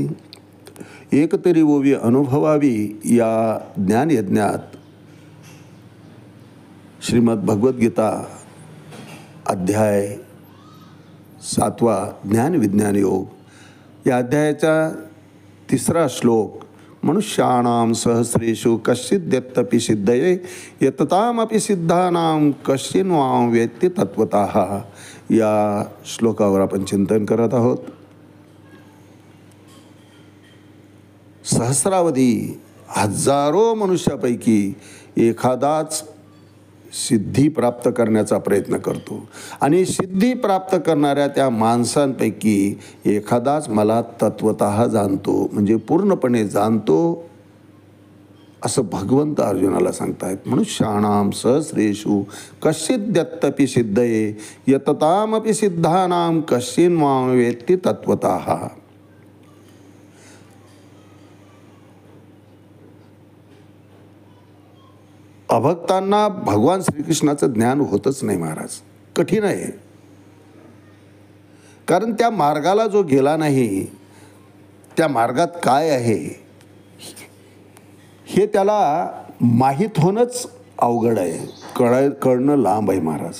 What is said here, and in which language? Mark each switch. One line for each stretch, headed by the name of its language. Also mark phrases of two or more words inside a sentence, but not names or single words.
Marathi: एक तरी ओवी अनुभवावी या ज्ञानयज्ञात श्रीमद भगवद्गीता अध्याय 7 ज्ञान विज्ञान योग या अध्यायाचा 3रा श्लोक.
Sanskrit: मनुष्याणां सहस्रेषु कश्चिद्यत्तपि सिद्धये यततामपि सिद्धानां कश्चिन्वां वेत्ति तत्वतः
Marathi: या श्लोकावर आपण चिंतन करत आहोत. सहस्रावधी हजारो मनुष्यापैकी एखादाच सिद्धी प्राप्त करण्याचा प्रयत्न करतो आणि सिद्धी प्राप्त करणाऱ्या त्या माणसांपैकी एखादाच मला तत्वतः जाणतो, म्हणजे पूर्णपणे जाणतो, असं भगवंत अर्जुनाला सांगतायत.
Sanskrit: मनुष्याणां सहस्रेषु कश्चिद्यत्तपि सिद्धये यततामपि सिद्धानां कश्चिन्वां वेत्ति तत्वतः.
Marathi: अभक्तांना भगवान श्रीकृष्णाचं ज्ञान होतच नाही महाराज. कठीण आहे, कारण त्या मार्गाला जो गेला नाही, त्या मार्गात काय आहे हे त्याला माहीत होणंच अवघड आहे, कळणं लांब आहे महाराज.